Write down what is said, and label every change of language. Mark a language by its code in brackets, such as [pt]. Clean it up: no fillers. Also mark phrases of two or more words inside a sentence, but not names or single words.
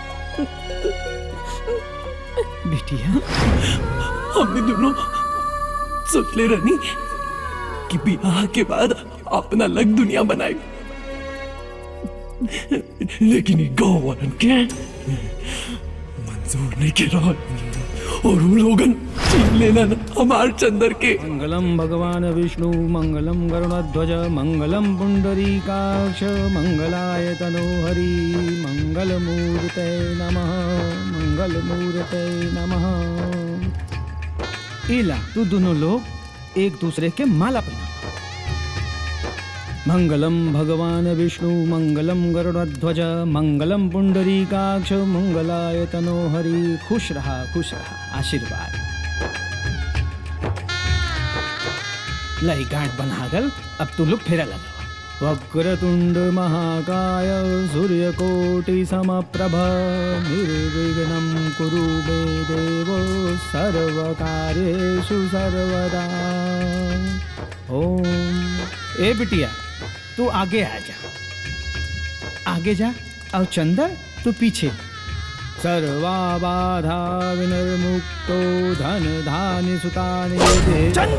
[bho] बिटिया, हमने दोनों सोच ले रहनी कि बियाह के बाद अपना अलग दुनिया बनाए, लेकिन ये गाँव वालन के मंजूर नहीं के रहा और वो लोगन छीन लेना हमार चंदर के। [sa] मंगलम भगवान विष्णु मंगलम गरुड़ध्वज मंगलम पुंडरीकाक्ष मंगलाय तनोहरि मंगलमूर्ते नमः मंगलमूर्ते नमः। [bho] इला तू दोनों लोग एक दूसरे के माला पहना। [sa] मंगलम भगवान विष्णु मंगलम गरुड़ध्वज मंगलम पुंडरीकाक्ष मंगलाय तनोहरि। [bho] खुश रहा आशीर्वाद। लई गांठ बनागल, अब तू लोग फेरा लगा। [sa] वक्रतुंड महाकाय सूर्यकोटि समप्रभ निर्विघ्नं कुरु मे देव सर्वकार्येषु सर्वदा। ओम। [bho] ए बिटिया तू आगे आ जा, आगे जा। और चंदर तू पीछे। [sa] सर्वा बाधा विनिर्मुक्तो धन धान्य सुतानि दे।